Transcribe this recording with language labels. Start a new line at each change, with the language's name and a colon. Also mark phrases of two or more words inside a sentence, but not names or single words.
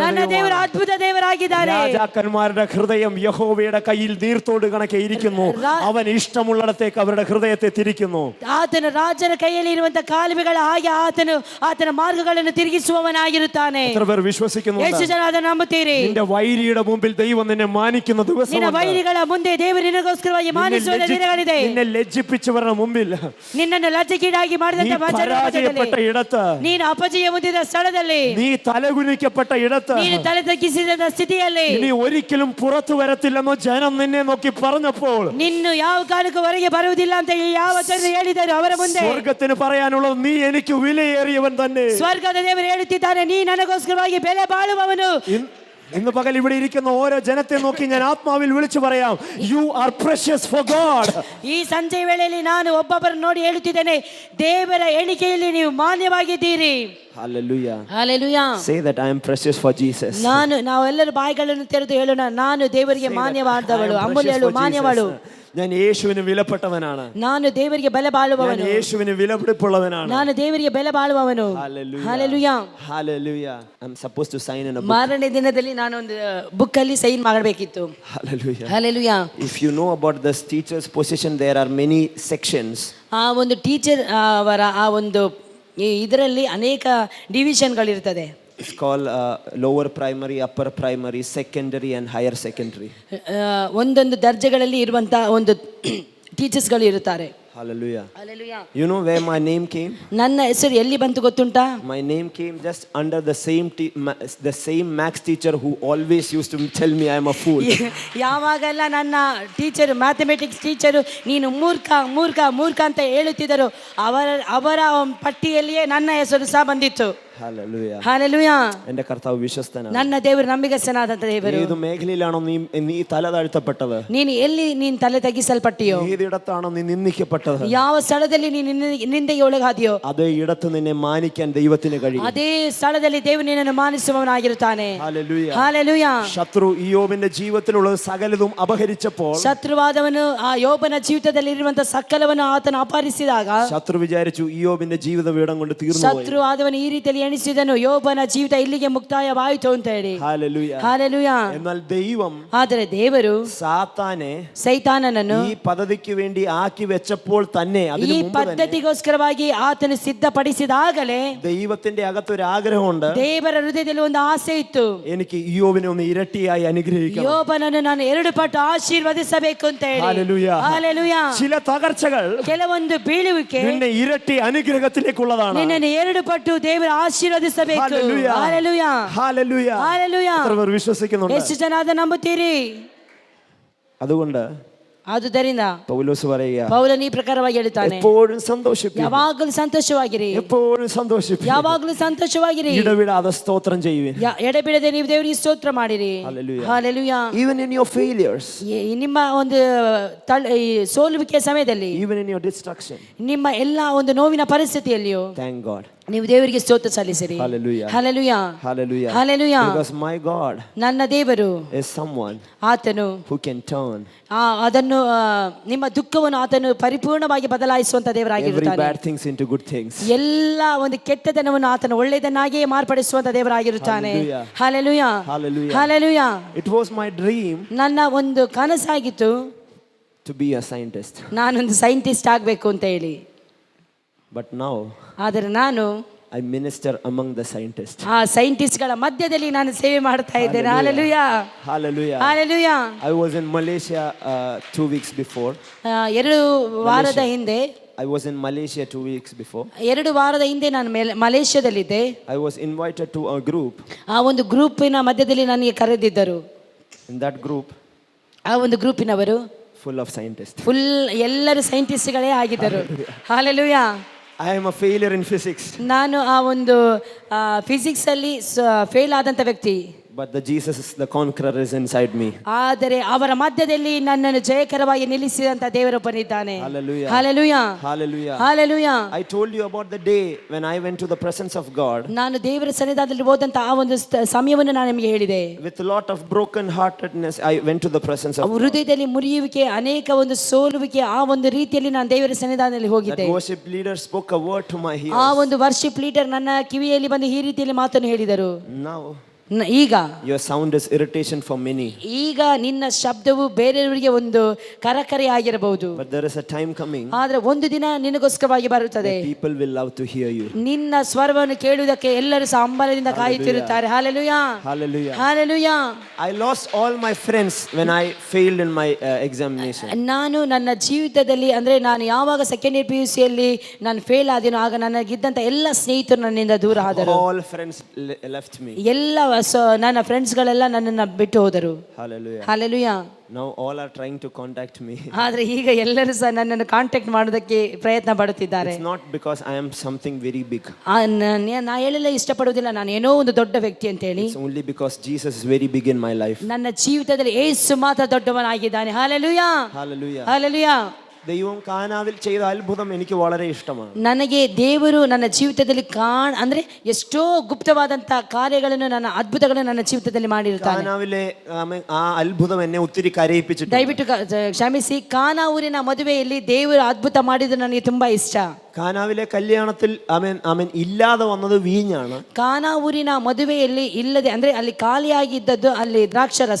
Kannada: ನನ್ನ ದೇವರು ಅದ್ಭುತ ದೇವರಾಗಿದ್ದಾರೆ.
Malayalam: രാജാക്കന്മാരുടെ ഹൃദയം യഹോവയുടെ കയ്യിൽ നീർത്തോട് കണക്കെ ഇരിക്കുന്നു. അവൻ ഇഷ്ടമുള്ളിടത്തേക്ക് അവരുടെ ഹൃദയത്തെ തിരിക്കുന്നു.
Kannada: ಆತನ ರಾಜನ ಕೈಯಲ್ಲಿ ಇರುವಂತ ಕಾಲುವೆಗಳ ಹಾಗೆ ಆತನು ಆತನ ಮಾರ್ಗಗಳನ್ನು ತಿರುಗಿಸುವವನಾಗಿರುತ್ತಾನೆ.
Malayalam: എത്ര പേർ വിശ്വസിക്കുന്നു?
Kannada: ಎಷ್ಟು ಜನ ಅದನ್ನು ನಂಬುತ್ತೀರಿ?
Malayalam: നിന്റെ വൈരിയുടെ മുമ്പിൽ ദൈവം നിന്നെ മാനിക്കുന്ന ദിവസം,
Kannada: ನಿನ್ನ ವೈರಿಗಳ ಮುಂದೆ ದೇವರು ನಿನಗೋಸ್ಕರವಾಗಿ ಮಾನಿಸುವ ದಿನಗಳಿದೆ.
Malayalam: നിന്നെ ലജ്ജിപ്പിച്ചവരുടെ മുമ്പിൽ,
Kannada: ನಿನ್ನನ್ನು ಲಜ್ಜೆಗೀಡಾಗಿ
Malayalam: നീ
Kannada: ಮಾಡಿದಂತ
Malayalam: പരാജയപ്പെട്ട ഇടത്ത്,
Kannada: ನೀನು ಅಪಜಯ ಹೊಂದಿದ ಸ್ಥಳದಲ್ಲಿ,
Malayalam: നീ തലകുനിക്കപ്പെട്ട ഇടത്ത്,
Kannada: ನೀನು ತಲೆ ತಗ್ಗಿಸಿದ ಸ್ಥಿತಿಯಲ್ಲಿ,
Malayalam: ഇനി ഒരിക്കലും പുറത്തു വരത്തില്ലെന്നോ ജനം നിന്നെ നോക്കി പറഞ്ഞപ്പോൾ,
Kannada: ನಿನ್ನು ಯಾವ ಕಾಲಕ್ಕೂ ಹೊರಗೆ ಬರುವುದಿಲ್ಲ ಅಂತ ಯಾವ ಜನರು ಹೇಳಿದರು ಅವರ ಮುಂದೆ,
Malayalam: സ്വർഗത്തിന് പറയാനുള്ളത് നീ എനിക്ക് വിലയേറിയവൻ തന്നെ.
Kannada: ಸ್ವರ್ಗದ ದೇವರು ಹೇಳುತ್ತಿದ್ದಾನೆ, ನೀ ನನಗೋಸ್ಕರವಾಗಿ ಬೆಲೆ ಬಾಳುವವನು.
Malayalam: ഇന്ന് പകൽ ഇവിടെ ഇരിക്കുന്ന ഓരോ ജനത്തെ നോക്കി ഞാൻ ആത്മാവിൽ വിളിച്ചു പറയാം,
English: you are precious for God.
Kannada: ಈ ಸಂಜೆ ವೇಳೆಯಲ್ಲಿ ನಾನು ಒಬ್ಬೊಬ್ಬರನ್ನು ನೋಡಿ ಹೇಳುತ್ತಿದ್ದೇನೆ, ದೇವರ ಎಣಿಕೆಯಲ್ಲಿ ನೀವು ಮಾನ್ಯವಾಗಿದ್ದೀರಿ.
English: Hallelujah. Hallelujah. Say that I am precious for Jesus.
Kannada: ನಾವೆಲ್ಲರೂ ಬಾಯಿಗಳನ್ನು ತೆರೆದು ಹೇಳೋಣ, ನಾನು ದೇವರಿಗೆ ಮಾನ್ಯವಾದವಳು, ಅಮೂಲ್ಯಳು, ಮಾನ್ಯವಳು.
Malayalam: ഞാൻ യേശുവിന് വിലപ്പെട്ടവനാണ്.
Kannada: ನಾನು ದೇವರಿಗೆ ಬೆಲೆ ಬಾಳುವವನು.
Malayalam: ഞാൻ യേശുവിന് വിലപിടിപ്പുള്ളവനാണ്.
Kannada: ನಾನು ದೇವರಿಗೆ ಬೆಲೆ ಬಾಳುವವನು.
English: Hallelujah. Hallelujah. I'm supposed to sign in a book.
Kannada: ಮಾರನೇ ದಿನದಲ್ಲಿ ನಾನು ಒಂದು ಬುಕ್ ಅಲ್ಲಿ ಸೈನ್ ಮಾಡಬೇಕಿತ್ತು.
English: Hallelujah. Hallelujah. If you know about this teacher's position, there are many sections.
Kannada: ಆ ಒಂದು ಟೀಚರ್ ಅವರ ಆ ಒಂದು ಇದರಲ್ಲಿ ಅನೇಕ ಡಿವಿಷನ್ಗಳಿರ್ತದೆ.
English: It's called lower primary, upper primary, secondary and higher secondary.
Kannada: ಒಂದೊಂದು ದರ್ಜೆಗಳಲ್ಲಿ ಇರುವಂತ ಒಂದು ಟೀಚರ್ಸ್ಗಳು ಇರುತ್ತಾರೆ.
English: Hallelujah. Hallelujah. You know where my name came?
Kannada: ನನ್ನ ಹೆಸರು ಎಲ್ಲಿ ಬಂತು ಗೊತ್ತುಂಟಾ?
English: My name came just under the same max teacher who always used to tell me I am a fool.
Kannada: ಯಾವಾಗೆಲ್ಲ ನನ್ನ ಟೀಚರ್,
English: mathematics teacher
Kannada: ನೀನು ಮೂರ್ಖ ಮೂರ್ಖ ಮೂರ್ಖ ಅಂತ ಹೇಳುತ್ತಿದ್ದರು, ಅವರ ಪಟ್ಟಿಯಲ್ಲಿಯೇ ನನ್ನ ಹೆಸರು ಸಹ ಬಂದಿತ್ತು.
English: Hallelujah. Hallelujah.
Malayalam: എൻ്റെ കർത്താവ് വിശ്വസ്തനാണ്.
Kannada: ನನ್ನ ದೇವರು ನಂಬಿಗಸ್ತನಾದ ದೇವರು.
Malayalam: ഏത് മേഖലയിലാണോ നീ തല താഴ്ത്തപ്പെട്ടത്?
Kannada: ನೀನು ತಲೆ ತಗ್ಗಿಸಲ್ಪಟ್ಟಿಯೋ?
Malayalam: ഏതിടത്താണോ നീ നിന്ദിക്കപ്പെട്ടത്?
Kannada: ಯಾವ ಸ್ಥಳದಲ್ಲಿ ನೀನು ನಿಂದೆಗೆ ಒಳಗಾದಿಯೋ?
Malayalam: അതേ ഇടത്ത് നിന്നെ മാനിക്കാൻ ദൈവത്തിന് കഴിയും.
Kannada: ಅದೇ ಸ್ಥಳದಲ್ಲಿ ದೇವರು ನಿನ್ನನ್ನು ಮಾನಿಸುವವನಾಗಿರುತ್ತಾನೆ.
Malayalam: Hallelujah. Hallelujah. ശത്രു യോബിന്റെ ജീവിതത്തിലുള്ള സകലതും അപഹരിച്ചപ്പോൾ, ಶತ್ರುವಾದವನು ಆ ಯೋಬನ ಜೀವಿತದಲ್ಲಿ ಇರುವಂತ ಸಕಲವನ್ನು ಆತನು ಅಪಹರಿಸಿದಾಗ, ശത്രു വിചാരിച്ചു യോബിന്റെ ജീവിതം ഇടം കൊണ്ട് തീർന്നു.
Kannada: ಶತ್ರುವಾದವನು ಈ ರೀತಿಯಲ್ಲಿ ಎಣಿಸಿದನು, ಯೋಬನ ಜೀವಿತ ಇಲ್ಲಿಗೆ ಮುಕ್ತಾಯವಾಯಿತು ಅಂತ ಹೇಳಿ.
Malayalam: Hallelujah. Hallelujah. എന്നാൽ ദൈവം,
Kannada: ಆದರೆ ದೇವರು
Malayalam: സാത്താനെ
Kannada: ಸೈತಾನನನ್ನು
Malayalam: ഈ പദ്ധതിക്ക് വേണ്ടി ആക്കി വെച്ചപ്പോൾ തന്നെ,
Kannada: ಈ ಪದ್ಧತಿಗೋಸ್ಕರವಾಗಿ ಆತನು ಸಿದ್ಧಪಡಿಸಿದಾಗಲೇ
Malayalam: ദൈവത്തിന്റെ അകത്തൊരു ആഗ്രഹമുണ്ട്,
Kannada: ದೇವರ ಹೃದಯದಲ್ಲಿ ಒಂದು ಆಸೆ ಇತ್ತು,
Malayalam: എനിക്ക് യോബിനെ ഒന്ന് ഇരട്ടിയായി അനുഗ്രഹിക്കണം,
Kannada: ಯೋಬನನ್ನು ನಾನು 2 ಪಟ್ಟು ಆಶೀರ್ವದಿಸಬೇಕು ಅಂತ ಹೇಳಿ.
Malayalam: Hallelujah. Hallelujah. ചില തകർച്ചകൾ
Kannada: ಕೆಲವೊಂದು ಬೀಳುವಿಕೆ
Malayalam: നിന്നെ ഇരട്ടി അനുഗ്രഹത്തിലേക്കുള്ളതാണ്.
Kannada: ನಿನ್ನನ್ನು 2 ಪಟ್ಟು ದೇವರು ಆಶೀರ್ವದಿಸಬೇಕು.
Malayalam: Hallelujah. Hallelujah. Hallelujah. Hallelujah. എത്ര പേർ വിശ്വസിക്കുന്നുണ്ട്?
Kannada: ಎಷ್ಟು ಜನ ಅದನ್ನು ನಂಬುತ್ತೀರಿ?
Malayalam: അതുകൊണ്ട്
Kannada: ಆದುದರಿಂದ
Malayalam: പൗലോസ് പറയുക,
Kannada: ಪೌಲನು ಈ ಪ್ರಕಾರವಾಗಿ ಹೇಳ್ತಾನೆ,
Malayalam: എപ്പോഴും സന്തോഷിപ്പിക്കുക,
Kannada: ಯಾವಾಗಲೂ ಸಂತೋಷವಾಗಿರಿ,
Malayalam: എപ്പോഴും സന്തോഷിപ്പിക്കുക,
Kannada: ಯಾವಾಗಲೂ ಸಂತೋಷವಾಗಿರಿ,
Malayalam: ഇടവിടാതെ സ്തോത്രം ചെയ്യുവിൻ,
Kannada: ಎಡೆಬಿಡದೆ ನೀವು ದೇವರಿಗೆ ಸ್ತೋತ್ರ ಮಾಡಿರಿ.
Malayalam: Hallelujah. Hallelujah.
English: Even in your failures,
Kannada: ನಿಮ್ಮ ಒಂದು ಸೋಲುವಿಕೆ ಸಮಯದಲ್ಲಿ,
English: even in your destruction,
Kannada: ನಿಮ್ಮ ಎಲ್ಲ ಒಂದು ನೋವಿನ ಪರಿಸ್ಥಿತಿಯಲ್ಲಿಯೂ
English: thank God.
Kannada: ನೀವು ದೇವರಿಗೆ ಸ್ತೋತ್ರ ಸಲ್ಲಿಸಿರಿ.
English: Hallelujah. Hallelujah. Hallelujah. Hallelujah. Because my God
Kannada: ನನ್ನ ದೇವರು
English: is someone
Kannada: ಆತನು
English: who can turn
Kannada: ಅದನ್ನು ನಿಮ್ಮ ದುಃಖವನ್ನು ಆತನು ಪರಿಪೂರ್ಣವಾಗಿ ಬದಲಾಯಿಸುವಂತ
English: every
Kannada: ದೇವರಾಗಿರುತ್ತಾನೆ.
English: bad things into good things.
Kannada: ಎಲ್ಲ ಒಂದು ಕೆಟ್ಟತನವನ್ನು ಆತನು ಒಳ್ಳೆಯದನ್ನಾಗಿಯೇ ಮಾರ್ಪಡಿಸುವಂತ ದೇವರಾಗಿರುತ್ತಾನೆ.
English: Hallelujah. Hallelujah. Hallelujah. Hallelujah. It was my dream
Kannada: ನನ್ನ ಒಂದು ಕನಸಾಗಿತ್ತು,
English: to be a scientist.
Kannada: ನಾನೊಂದು ಸೈಂಟಿಸ್ಟ್ ಆಗಬೇಕು ಅಂತ ಹೇಳಿ.
English: But now
Kannada: ಆದರೆ ನಾನು
English: I minister among the scientists.
Kannada: ಆ ಸೈಂಟಿಸ್ಟ್ಗಳ ಮಧ್ಯದಲ್ಲಿ ನಾನು ಸೇವೆ ಮಾಡ್ತಾ ಇದ್ದೇನೆ.
English: Hallelujah. Hallelujah. Hallelujah. I was in Malaysia 2 weeks before.
Kannada: 2 ವಾರದ ಹಿಂದೆ
English: I was in Malaysia 2 weeks before.
Kannada: 2 ವಾರದ ಹಿಂದೆ ನಾನು ಮಲೇಷ್ಯಾದಲ್ಲಿದ್ದೆ.
English: I was invited to a group.
Kannada: ಆ ಒಂದು ಗ್ರೂಪಿನ ಮಧ್ಯದಲ್ಲಿ ನನಗೆ ಕರೆದಿದ್ದರು.
English: In that group,
Kannada: ಆ ಒಂದು ಗ್ರೂಪಿನವರು
English: full of scientists.
Kannada: ಫುಲ್ ಎಲ್ಲರೂ ಸೈಂಟಿಸ್ಟ್ಗಳೇ ಆಗಿದ್ದರು.
English: Hallelujah. I am a failure in physics.
Kannada: ನಾನು ಆ ಒಂದು ಫಿಸಿಕ್ಸ್ ಅಲ್ಲಿ ಫೇಲ್ ಆದಂತ ವ್ಯಕ್ತಿ.
English: But the Jesus is the conqueror is inside me.
Kannada: ಆದರೆ ಅವರ ಮಧ್ಯದಲ್ಲಿ ನನ್ನನ್ನು ಜಯಕರವಾಗಿ ನಿಲ್ಲಿಸಿದಂತ ದೇವರೊಬ್ಬನಿದ್ದಾನೆ.
English: Hallelujah. Hallelujah. Hallelujah. Hallelujah. I told you about the day when I went to the presence of God.
Kannada: ನಾನು ದೇವರ ಸನ್ನಿಧಾನದಲ್ಲಿ ಹೋದಂತ ಆ ಒಂದು ಸಮಯವನ್ನು ನಾನು ನಿಮಗೆ ಹೇಳಿದೆ.
English: With a lot of broken heartedness I went to the presence of God.
Kannada: ಹೃದಯದಲ್ಲಿ ಮುರಿಯುವಿಕೆ, ಅನೇಕ ಒಂದು ಸೋಲುವಿಕೆ, ಆ ಒಂದು ರೀತಿಯಲ್ಲಿ ನಾನು ದೇವರ ಸನ್ನಿಧಾನದಲ್ಲಿ ಹೋಗಿದ್ದೆ.
English: That worship leader spoke a word to my ears.
Kannada: ಆ ಒಂದು
English: worship leader
Kannada: ನನ್ನ ಕಿವಿಯಲ್ಲಿ ಬಂದು ಈ ರೀತಿಯಲ್ಲಿ ಮಾತನ್ನು ಹೇಳಿದರು.
English: Now
Kannada: ಈಗ
English: your sound is irritation for many,
Kannada: ಈಗ ನಿನ್ನ ಶಬ್ದವು ಬೇರೆಯವರಿಗೆ ಒಂದು ಕರಕರೆ ಆಗಿರಬಹುದು,
English: but there is a time coming
Kannada: ಆದ್ರೆ ಒಂದು ದಿನ ನಿನಗೋಸ್ಕರವಾಗಿ ಬರುತ್ತದೆ,
English: that people will love to hear you.
Kannada: ನಿನ್ನ ಸ್ವರವನ್ನು ಕೇಳುವುದಕ್ಕೆ ಎಲ್ಲರೂ ಸಹ ಹಂಬಲದಿಂದ ಕಾಯುತ್ತಿರುತ್ತಾರೆ. ಹಲ್ಲೆಲೂಯಾ,
English: Hallelujah.
Kannada: ಹಲ್ಲೆಲೂಯಾ.
English: I lost all my friends when I failed in my examination.
Kannada: ನಾನು ನನ್ನ ಜೀವಿತದಲ್ಲಿ ಅಂದ್ರೆ ನಾನು ಯಾವಾಗ
English: second year
Kannada: PUC ಯಲ್ಲಿ ನಾನು ಫೇಲ್ ಆದಿನೋ ಆಗ ನನಗಿದ್ದಂತ ಎಲ್ಲ ಸ್ನೇಹಿತರು ನನ್ನಿಂದ ದೂರ ಆದರು.
English: All friends left me.
Kannada: ಎಲ್ಲ ನನ್ನ ಫ್ರೆಂಡ್ಸ್ಗಳೆಲ್ಲ ನನ್ನನ್ನು ಬಿಟ್ಟು ಹೋದರು.
English: Hallelujah.
Kannada: ಹಲ್ಲೆಲೂಯಾ.
English: Now all are trying to contact me.
Kannada: ಆದ್ರೆ ಈಗ ಎಲ್ಲರೂ ಸಹ ನನ್ನನ್ನು ಕಾಂಟ್ಯಾಕ್ಟ್ ಮಾಡೋದಕ್ಕೆ ಪ್ರಯತ್ನ ಪಡುತ್ತಿದ್ದಾರೆ.
English: It's not because I am something very big.
Kannada: ನಾ ಹೇಳಲ್ಲ ಇಷ್ಟಪಡುವುದಿಲ್ಲ ನಾನು ಏನೋ ಒಂದು ದೊಡ್ಡ ವ್ಯಕ್ತಿ ಅಂತ ಹೇಳಿ.
English: It's only because Jesus is very big in my life.
Kannada: ನನ್ನ ಜೀವಿತದಲ್ಲಿ ಯೇಸು ಮಾತ್ರ ದೊಡ್ಡವನಾಗಿದ್ದಾನೆ. ಹಲ್ಲೆಲೂಯಾ,
English: Hallelujah.
Kannada: ಹಲ್ಲೆಲೂಯಾ.
Malayalam: ദൈവം കാനാവിൽ ചെയ്ത അത്ഭുതം എനിക്ക് വളരെ ഇഷ്ടമാണ്.
Kannada: ನನಗೆ ದೇವರು ನನ್ನ ಜೀವಿತದಲ್ಲಿ ಅಂದ್ರೆ ಎಷ್ಟೋ ಗುಪ್ತವಾದಂತ ಕಾರ್ಯಗಳನ್ನು ನನ್ನ ಅದ್ಭುತಗಳನ್ನು ನನ್ನ ಜೀವಿತದಲ್ಲಿ ಮಾಡಿರುತ್ತಾನೆ.
Malayalam: കാനാവിലെ ആ അത്ഭുതം എന്നെ ഒത്തിരി കരയിപ്പിച്ചിട്ടുണ്ട്.
Kannada: ದಯವಿಟ್ಟು ಕ್ಷಮಿಸಿ, ಕಾನಾ ಊರಿನ ಮದುವೆಯಲ್ಲಿ ದೇವರು ಅದ್ಭುತ ಮಾಡಿದ್ದು ನನಗೆ ತುಂಬಾ ಇಷ್ಟ.
Malayalam: കാനാവിലെ കല്യാണത്തിൽ അവൻ ഇല്ലാതെ വന്നത് വീഞ്ഞാണ്.
Kannada: ಕಾನಾ ಊರಿನ ಮದುವೆಯಲ್ಲಿ ಇಲ್ಲದೆ ಅಂದ್ರೆ ಅಲ್ಲಿ ಖಾಲಿಯಾಗಿದ್ದದ್ದು ಅಲ್ಲಿ ದ್ರಾಕ್ಷರಸ.